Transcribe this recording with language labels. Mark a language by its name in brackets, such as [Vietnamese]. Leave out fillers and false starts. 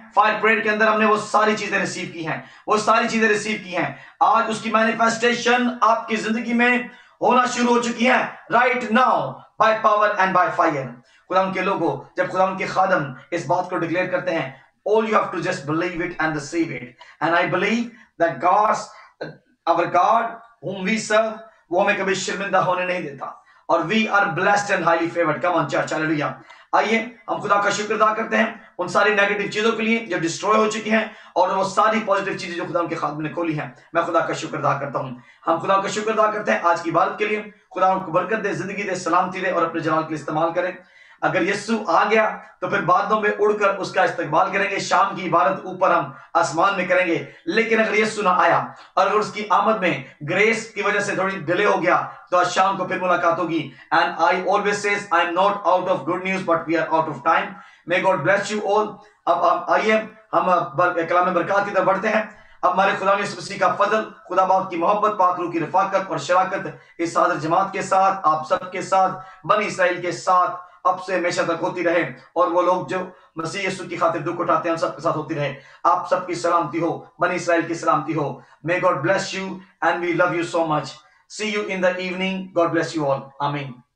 [Urdu] Fire prayer کے اندر ہم نے وہ ساری چیزیں ریسیو کی ہیں، وہ ساری چیزیں ریسیو کی ہیں. آج اس کی مینیفیسٹیشن آپ کی زندگی میں ہونا شروع ہو چکی ہے [English] Right now by power and by fire. [Urdu] خدا کے لوگوں، جب خدا کے خادم اس بات کو ڈکلیئر کرتے ہیں [English] all you have to just believe it and receive it. And I believe that our God whom we serve [Urdu] وہ ہمیں کبھی شرمندہ ہونے نہیں دیتا، [English] اور we are blessed and highly favored. Come on church, hallelujah. [Urdu] آئیے ہم خدا کا شکر ادا کرتے ہیں ان ساری نیگیٹو چیزوں کے لیے جو ڈسٹروائے ہو چکی ہیں، اور وہ ساری پازیٹیو چیزیں جو خدا کے خادم نے کھولی ہیں. میں خدا کا شکر ادا کرتا ہوں. ہم خدا کا شکر ادا کرتے ہیں آج کی عبادت کے لیے. خدا ان کو برکت دے، زندگی دے، سلامتی دے، اور اپنے جلال کے لیے استعمال کرے. اگر یسوع آ گیا تو پھر بادلوں میں اڑ کر اس کا استقبال کریں گے. شام کی عبادت اوپر ہم آسمان میں کریں گے. لیکن اگر یسوع نہ آیا اور اگر اس کی آمد میں گریس کی وجہ سے تھوڑی ڈیلے ہو گیا تو آج شام کو پھر ملاقات ہوگی. [English] And I always says I am not out of good news but we are out of time. May God bless you all. [Urdu] اب آئیے ہم کلام برکات کی طرف بڑھتے ہیں. اب ہمارے خدا یسوع مسیح کا فضل، خدا باپ کی محبت، پاک روح کی رفاقت اور شراکت اس حاضر جماعت کے ساتھ، آپ سب کے ساتھ، بنی اسرائیل کے ساتھ اب سے ہمیشہ تک ہوتی رہے، اور وہ لوگ جو مسیح یسوع کی خاطر دکھ اٹھاتے ہیں ان سب کے ساتھ ہوتی رہے. آپ سب کی سلامتی ہو، بنی اسرائیل کی سلامتی ہو. [English] May God bless you and we love you so much. See you in the evening. God bless you all. Amen.